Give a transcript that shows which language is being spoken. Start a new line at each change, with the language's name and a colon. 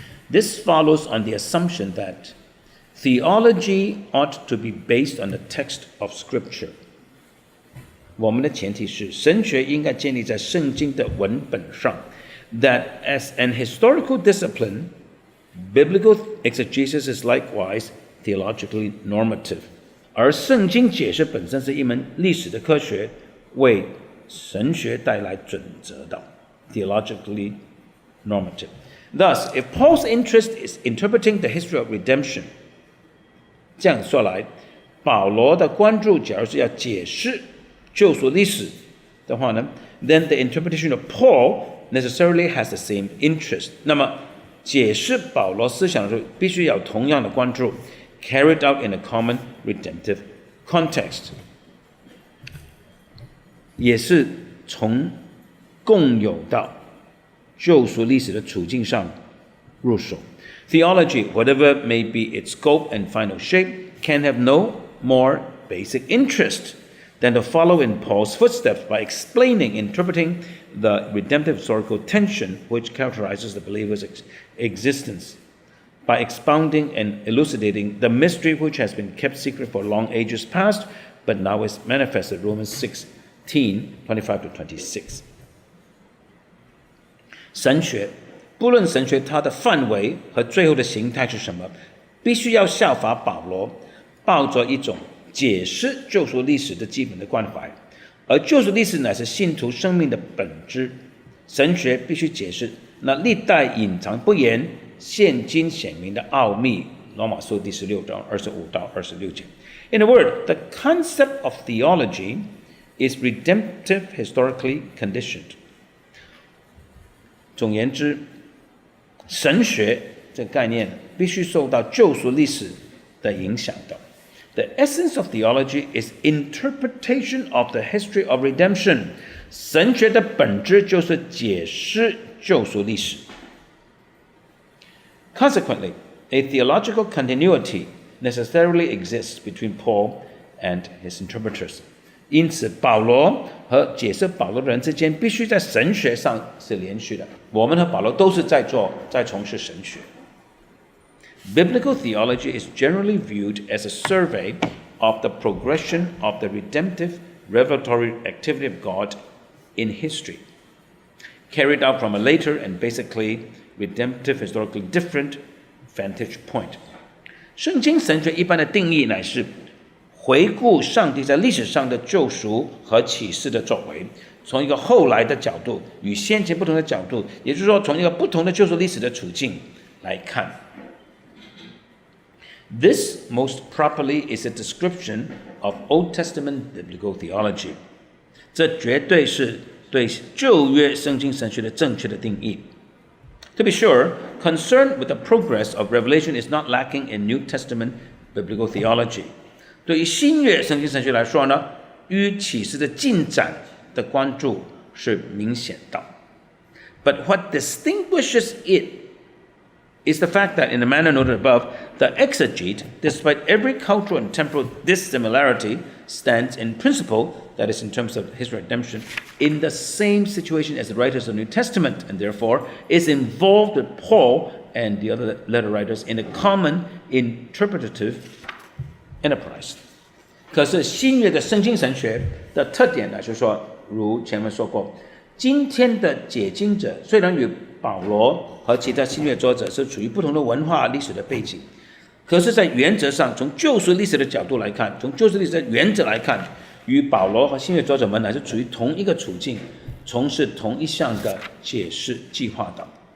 English: This follows on the assumption that theology ought to be based on the text of Scripture.
Chinese: 我们的前提是神学应该建立在圣经的文本上。
English: That as an historical discipline, biblical exegesis is likewise theologically normative.
Chinese: 而圣经解释本身是一门历史的科学，为神学带来准则的
English: theologically normative. Thus, if Paul's interest is interpreting the history of redemption,
Chinese: 这样说来，保罗的关注假如是要解释救赎历史的话呢，
English: then the interpretation of Paul necessarily has the same interest.
Chinese: 那么解释保罗思想的时候，必须有同样的关注 ，
English: carried out in a common redemptive context，
Chinese: 也是从共有的救赎历史的处境上入手。
English: Theology, whatever may be its scope and final shape, can have no more basic interest than to follow in Paul's footsteps by explaining, interpreting the redemptive historical tension which characterizes the believer's existence, by expounding and elucidating the mystery which has been kept secret for long ages past, but now is manifested, Romans 16:25-26.
Chinese: 神学，不论神学它的范围和最后的形态是什么，必须要效法保罗，抱着一种解释救赎历史的基本的关怀，而救赎历史乃是信徒生命的本质。神学必须解释那历代隐藏不言、现今显明的奥秘。罗马书第16章25-26节。
English: In a word, the concept of theology is redemptive historically conditioned.
Chinese: 总言之，神学这个概念必须受到救赎历史的影响的。
English: The essence of theology is interpretation of the history of redemption.
Chinese: 神学的本质就是解释救赎历史。
English: Consequently, a theological continuity necessarily exists between Paul and his interpreters.
Chinese: 因此，保罗和解释保罗的人之间必须在神学上是连续的。我们和保罗都是在从事神学。
English: Biblical theology is generally viewed as a survey of the progression of the redemptive revelatory activity of God in history, carried out from a later and basically redemptive historically different vantage point.
Chinese: 圣经神学一般的定义乃是回顾上帝在历史上的救赎和启示的作为，从一个后来的角度，与先前不同的角度，也就是说，从一个不同的救赎历史的处境来看。
English: This most properly is a description of Old Testament biblical theology.
Chinese: 这绝对是对旧约圣经神学的正确的定义。
English: To be sure, concern with the progress of revelation is not lacking in New Testament biblical theology.
Chinese: 对于新约圣经神学来说呢，与启示的进展的关注是明显的。
English: But what distinguishes it is the fact that, in the manner noted above, the exegete, despite every cultural and temporal dissimilarity, stands in principle, that is, in terms of his redemption, in the same situation as the writers of the New Testament, and therefore is involved with Paul and the other letter writers in a common interpretative enterprise.
Chinese: 可是新约的圣经神学的特点呢，就是说，如前面说过，今天的解经者虽然与保罗和其他新约作者是处于不同的文化历史的背景，可是在原则上，从救赎历史的角度来看，从救赎历史的原则来看，与保罗和新约作者们乃是处于同一个处境，从事同一项的解释计划的。